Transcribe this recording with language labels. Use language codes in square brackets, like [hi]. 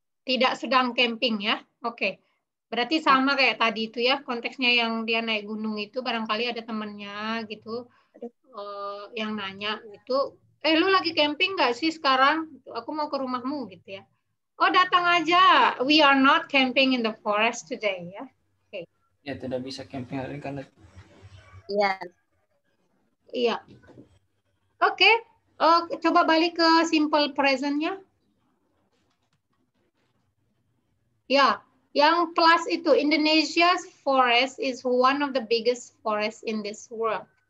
[id] Tidak sedang camping ya. Oke. Berarti sama kayak tadi itu ya, konteksnya yang dia naik gunung itu barangkali ada temennya gitu yang nanya gitu, lu lagi camping nggak sih sekarang? Aku mau ke rumahmu gitu ya. Oh, datang aja. [en] We are not camping in the forest today ya. [id] Oke. Ya, tidak bisa camping hari ini karena Iya. Iya. Oke. Coba balik ke simple present-nya. Ya, yang plus itu [en] Indonesia's forest is one of the biggest forest in this world.